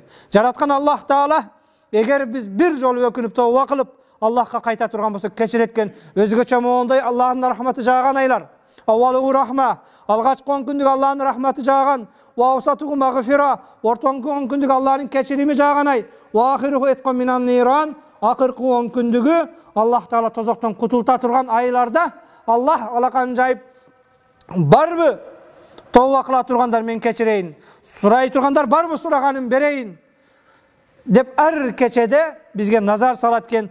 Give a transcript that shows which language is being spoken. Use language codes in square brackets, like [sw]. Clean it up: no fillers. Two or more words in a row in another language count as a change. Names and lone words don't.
[ky] Жараткан Аллах Таала эгер биз бир жолу өкүнүп тооба кылып Аллахка кайта турган болсок кечиреткен, өзгөчө моундай Аллахтын рахматы жааган айлар. [ar] أوله رحمة, [ky] алгачкы 10 күндүк Аллахтын рахматы жааган, [ar] وأوسطه مغفرة, [ky] ортоңку 10 күндүк Аллахтын кечирими жааган ай, [ar] وآخره عتق من النار, [ky] акыркы 10 күндүгү Аллах Таала тозоктон кутулта турган айларда Аллах алакан жайып барбы тооба кыла тургандар мен кечирейин, сурай тургандар барбы сураганын берейин деп ар кечеде бизге назар салат экен.